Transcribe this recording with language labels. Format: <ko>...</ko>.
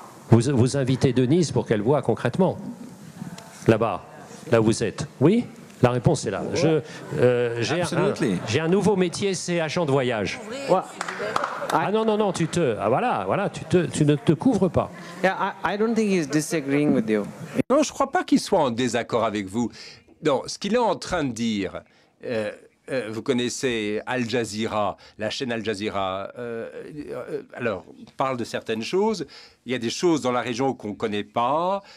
<fr>Vous invitez Denise pour qu'elle voit concrètement. Là-bas. Là où vous êtes. Oui ? La réponse est là. J'ai un nouveau métier, c'est agent de voyage. Ah non, non, non, voilà, tu ne te couvres pas.</fr> <en>Yeah, I don't think he's disagreeing with you.</en> <fr>Non, je ne crois pas qu'il soit en désaccord avec vous. Non, ce qu'il est en train de dire, vous connaissez Al Jazeera, la chaîne Al Jazeera. Alors, on parle de certaines choses. Il y a des choses dans la région qu'on ne connaît pas.</fr>